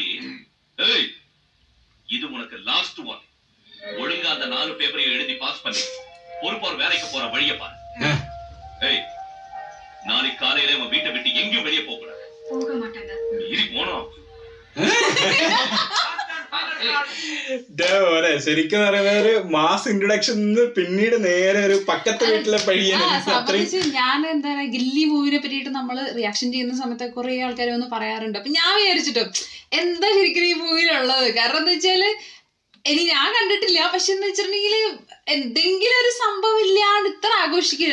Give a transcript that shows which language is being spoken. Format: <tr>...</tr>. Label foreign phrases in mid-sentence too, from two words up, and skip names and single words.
<ta>ஏய் இது உனக்கு</ta> <en>last one.</en> <ta>ஒழுங்கா அந்த 4 பேப்பரையும் எழுதி பாஸ் பண்ணி பொறுப்போர் வேலைக்கு போற வழிய பாரு. ஏய் நாளை காலையில உன் வீட்டை விட்டு எங்கேயும் வெளியே போக கூடாது. போக மாட்டாங்க. இரு போனோம்.</ta> <ml>ശരിക്കും പറയുന്ന ഒരു മാസ് ഇൻട്രൊഡക്ഷൻ പിന്നീട് നേരെ ഒരു പക്കത്തെ വീട്ടിലെ പഴിയാണ്. ഞാൻ എന്താ പറയാ ഗില്ലി മൂവിനെ പറ്റിയിട്ട് നമ്മള് റിയാക്ഷൻ ചെയ്യുന്ന സമയത്ത് കുറെ ആൾക്കാർ വന്ന് പറയാറുണ്ട്. അപ്പൊ ഞാൻ വിചാരിച്ചിട്ടോ എന്താ ശരിക്കും ഈ മൂവിയിലുള്ളത്, കാരണം എന്താ വെച്ചാല് ഇനി ഞാൻ കണ്ടിട്ടില്ല, പക്ഷെ എന്ന് വെച്ചിട്ടുണ്ടെങ്കിൽ എന്തെങ്കിലും ഒരു സംഭവം ഇല്ലാണ്ട് ഇത്ര ആഘോഷിക്കില്ല.</ml>